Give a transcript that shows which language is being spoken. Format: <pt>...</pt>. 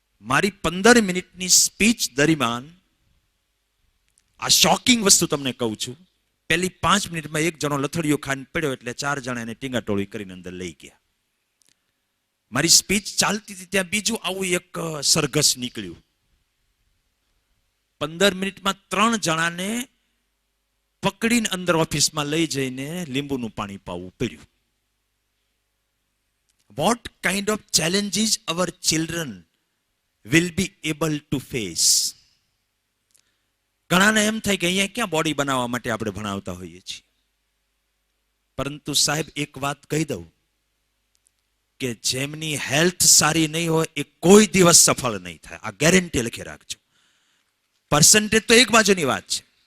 <gu>મારી 15 મિનિટની સ્પીચ દરમિયાન આ શોકિંગ વસ્તુ તમને કહું છું, પહેલી 5 મિનિટમાં એક જણો લથડીયો ખાઈને પડ્યો, એટલે 4 જણા એને ટીંગાટોળી કરીને અંદર લઈ ગયા. મારી સ્પીચ ચાલતી હતી ત્યાં બીજું આવું એક સરઘસ નીકળ્યું. 15 મિનિટમાં 3 જણાને પકડીને અંદર ઓફિસમાં લઈ જઈને લીંબુનું પાણી પાવું પડ્યું.</gu> <en>What kind of challenges our children will be able to face?</en> <gu>ઘણાને એમ થાય કે અહીંયા ક્યાં બોડી બનાવવા માટે આપણે ભણાવતા હોઈએ છીએ. પરંતુ સાહેબ એક વાત કહી દઉં કે જેમની હેલ્થ સારી નહીં હોય એ કોઈ દિવસ સફળ નહીં થાય. આ ગેરંટી લખી રાખજો. પર્સન્ટેજ તો એક બાજુની વાત છે.</gu>